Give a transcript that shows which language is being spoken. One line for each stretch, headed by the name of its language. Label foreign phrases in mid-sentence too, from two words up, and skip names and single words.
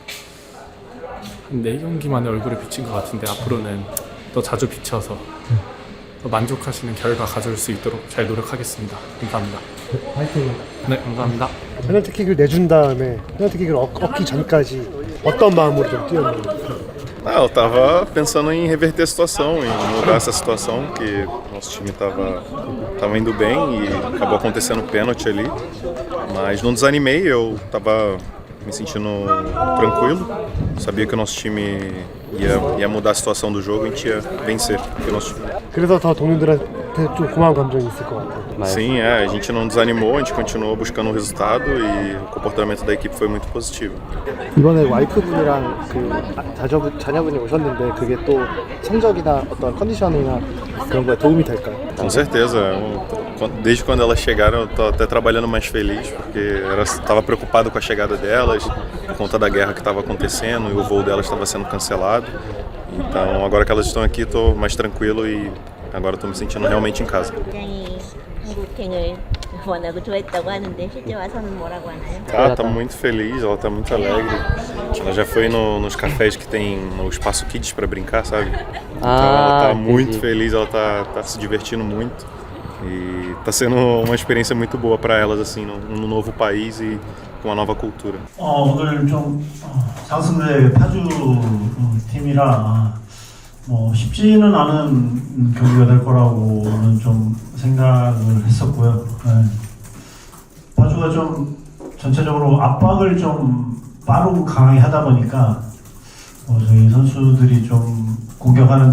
Korean: 한 4경기만에 얼굴에 비친 것 같은데 앞으로는 더 자주 비춰서 더 만족하시는 결과 가져올 수 있도록 잘 노력하겠습니다. 감사합니다. 화이팅. 네, 감사합니다. 페널티킥을 내준 다음에 페널티킥을 얻기 전까지 어떤 마음으로 좀 뛰었나요?
Portuguese: Eu estava pensando em reverter a situação, em mudar essa situação, que nosso time estava indo bem e acabou acontecendo o pênalti ali. Mas não desanimei, eu estava me sentindo tranquilo. Sabia que o nosso time ia mudar a situação do jogo e a gente ia vencer. O nosso time.
Korean: 그래서 더 동료들한테 좀 고마운 감정이 있을 것 같아요.
Portuguese: Sim, a gente não desanimou, a gente continuou buscando o resultado e o comportamento da equipe foi muito positivo.
Korean: 이번에 와이프분이랑 그 자녀분이 오셨는데 그게 또 성적이나 어떤 컨디션이나 그런 거에 도움이 될까요?
Portuguese: Com certeza. Desde quando elas chegaram, eu tô até trabalhando mais feliz, porque eu estava preocupado com a chegada delas, por conta da guerra que estava acontecendo e o voo delas estava sendo cancelado. Então agora que elas estão aqui, estou mais tranquilo e agora estou me sentindo realmente em casa.
Korean: 굉장히 한국행을 원하고 좋아했다고 하는데 실제 와서는 뭐라고 하나요?
Portuguese: Ela tá muito feliz, ela tá muito alegre. Ela já foi nos cafés que tem no espaço Kids para brincar, sabe? Então ela tá muito feliz, ela tá se divertindo muito. E tá sendo uma experiência muito boa para elas, assim, num novo país e com uma nova cultura.
Korean: 오늘 좀 상승대 파주 팀이라 뭐 쉽지는 않은 경기가 될 거라고는 좀 생각을 했었고요. 네. 파주가 좀 전체적으로 압박을 좀 빠르고 강하게 하다 보니까 저희 선수들이 좀 공격하는